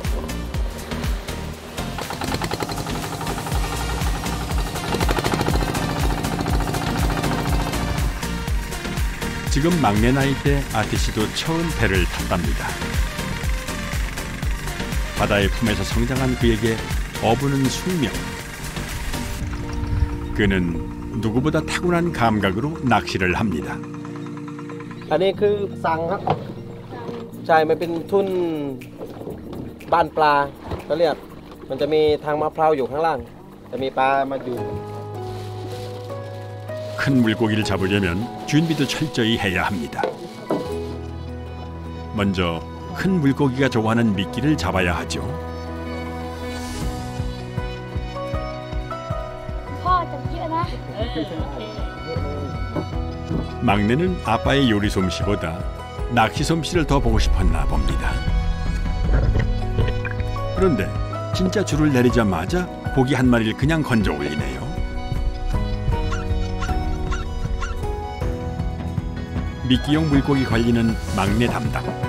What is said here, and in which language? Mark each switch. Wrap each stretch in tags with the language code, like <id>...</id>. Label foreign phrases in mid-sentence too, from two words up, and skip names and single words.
<ko>지금 막내 나이 때 아티 씨도 처음 배를 탔답니다. 바다의 품에서 성장한 그에게 어부는 숙명. 그는 누구보다 타고난 감각으로 낚시를 합니다.</ko> <th>อันนี้คือสังครับใช่มันเป็นทุ่นบ้านปลาเขาเรียกมันจะมีทางมะพร้าวอยู่ข้างล่างจะมีปลามาอยู่</th> <ko>큰 물고기를 잡으려면 준비도 철저히 해야 합니다. 먼저 큰 물고기가 좋아하는 미끼를 잡아야 하죠.</ko> <th>พ่อจับเยอะนะ</th> <ko>막내는 아빠의 요리 솜씨보다 낚시 솜씨를 더 보고 싶었나 봅니다. 그런데 진짜 줄을 내리자마자 고기 한 마리를 그냥 건져 올리네요. 미끼용 물고기 관리는 막내 담당.</ko>